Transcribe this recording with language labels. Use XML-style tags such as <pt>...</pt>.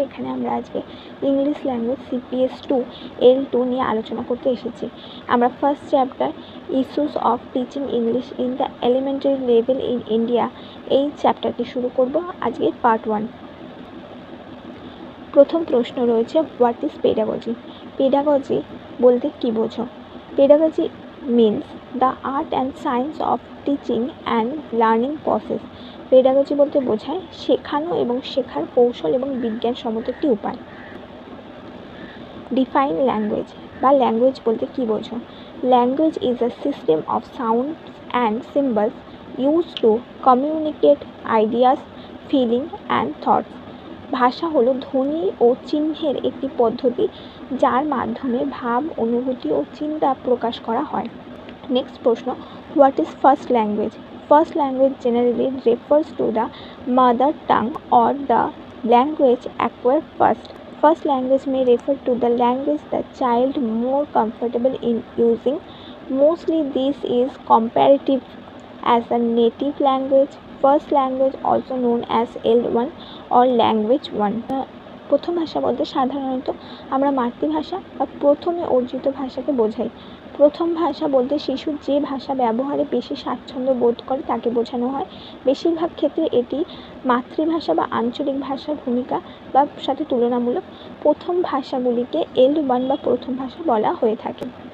<bn>এখানে আমরা আজকে ইংলিশ ল্যাঙ্গুয়েজ CPS 2 L2 নিয়ে আলোচনা করতে এসেছি। আমরা first chapter issues of teaching English in the elementary level in India এই চ্যাপ্টারটি শুরু করব আজকে পার্ট 1। প্রথম প্রশ্ন রয়েছে,</bn> <en>What is pedagogy?</en> <bn>পেডাগজি বলতে কী বোঝো?</bn> <en>Pedagogy means the art and science of teaching and learning process.</en> <bn>Pedagogy বলতে বোঝায় শেখানো এবং শেখার কৌশল এবং বিজ্ঞানসম্মত একটি উপায়।</bn> <en>define language</en> <bn>বা ল্যাঙ্গুয়েজ বলতে কী বোঝো?</bn> <en>Language is a system of sounds and symbols use to communicate ideas, feeling and thoughts.</en> <bn>ভাষা হলো ধ্বনি ও চিহ্নের একটি পদ্ধতি যার মাধ্যমে ভাব, অনুভূতি ও চিন্তা প্রকাশ করা হয়।</bn> <en>Next প্রশ্ন, what is first language? First language generally refers to the mother tongue or the language acquired first. First language may refer to the language the child more comfortable in using. Mostly this is comparative as a native language. First language also known as L1 or language 1.</en> <bn>প্রথম ভাষা বলতে সাধারণত আমরা মাতৃভাষা বা প্রথমে অর্জিত ভাষাকে বোঝাই। প্রথম ভাষা বলতে শিশু যে ভাষা ব্যবহারে বেশি স্বাচ্ছন্দ্য বোধ করে তাকে বোঝানো হয়। বেশিরভাগ ক্ষেত্রে এটি মাতৃভাষা বা আঞ্চলিক ভাষার ভূমিকা বা সাথে তুলনামূলক প্রথম ভাষাগুলিকে L1 বা প্রথম ভাষা বলা হয়ে থাকে।</bn>